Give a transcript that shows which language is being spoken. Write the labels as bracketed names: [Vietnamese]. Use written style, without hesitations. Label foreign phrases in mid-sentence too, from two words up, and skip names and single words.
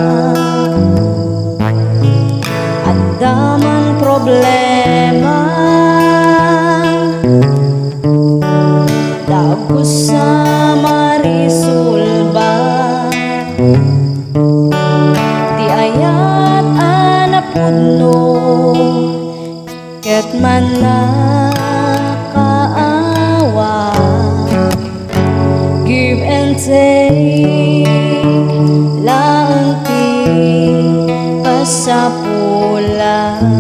[Iloko] at daman problema dagos sa marisulba di ayat anapudno ket man nakaawa. [English] Give and take [Iloko] lang ti pasapula.